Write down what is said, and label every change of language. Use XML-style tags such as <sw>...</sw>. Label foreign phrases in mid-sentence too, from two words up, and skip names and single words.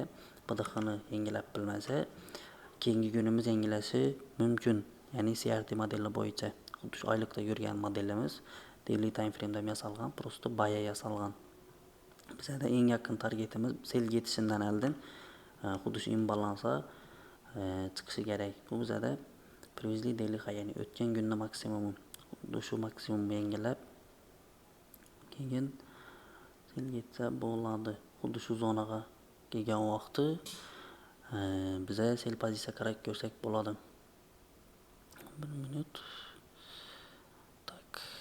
<uz>PDHni yangilab bilmasa, keyingi kunimiz yangilashi mumkin. Ya'ni CRT modeli bo'yicha, xuddi shu oylikda yurgan modelimiz</uz> <en>daily time frame'da</en> <uz>yasalgan, prosto buy yasalgan. Bizda eng yaqin targetimiz sel yetishidan oldin xuddi shu imbalansa chiqishi kerak. Bu bizada</uz> <en>previously daily high,</en> <uz>ya'ni o'tgan kunning maksimumi. Xuddi shu maksimumni yangilab keyin sel yetsa bo'ladi. Xuddi shu zonaga kelgan vaqti biza sel pozitsiya qarab ko'rsak bo'ladi. 1 minut. Tak.</uz>